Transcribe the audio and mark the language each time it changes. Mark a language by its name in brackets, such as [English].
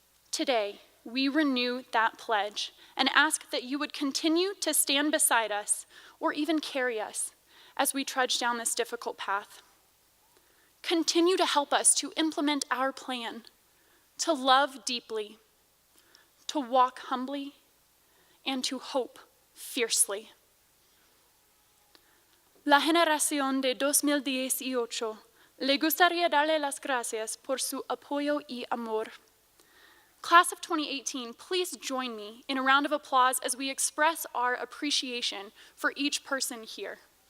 [English] Today, we renew that pledge and ask that you would continue to stand beside us or even carry us as we trudge down this difficult path. Continue to help us to implement our plan, to love deeply, to walk humbly, and to hope fiercely. [Spanish] La generación de 2018 le gustaría darle las gracias por su apoyo y amor. [English] Class of 2018, please join me in a round of applause as we express our appreciation for each person here.